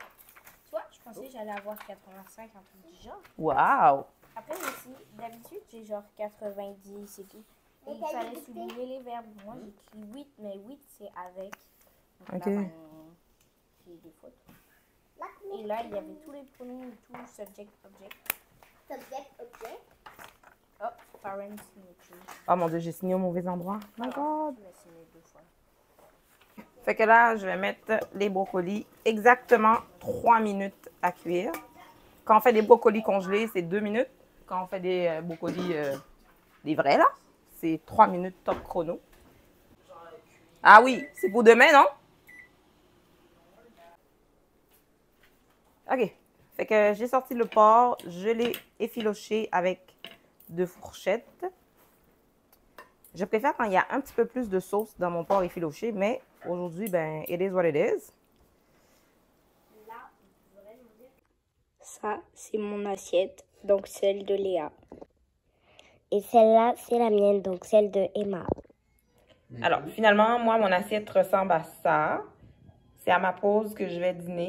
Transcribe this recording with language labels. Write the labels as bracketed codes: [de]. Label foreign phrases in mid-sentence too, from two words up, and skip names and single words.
[fr] Tu vois, je pensais que j'allais avoir 85, un truc du genre. Waouh! Après aussi, d'habitude, j'ai genre 90 et tout. Et il fallait souligner les verbes. Moi, j'écris 8, mais 8, c'est avec. Donc Ok. là, ben, j'ai des fautes. Et là, il y avait tous les pronoms et tout, [en] subject, object. Subject, object. Oh, parent signature. [fr] Oh mon Dieu, j'ai signé au mauvais endroit. [en] Oh my God! [fr] Je l'ai signé 2 fois. Fait que là, je vais mettre les brocolis exactement 3 minutes à cuire. Quand on fait des brocolis congelés, c'est 2 minutes. Quand on fait des brocolis, des vrais là, c'est 3 minutes top chrono. Ah oui, c'est pour demain, non? OK. Fait que j'ai sorti le porc, je l'ai effiloché avec 2 fourchettes. Je préfère quand il y a un petit peu plus de sauce dans mon porc effiloché, mais aujourd'hui, ben, [en] it is what it is. [fr] Ça, c'est mon assiette, donc celle de Léa. Et celle-là, c'est la mienne, donc celle de Emma. Alors, finalement, moi, mon assiette ressemble à ça. C'est à ma pause que je vais dîner.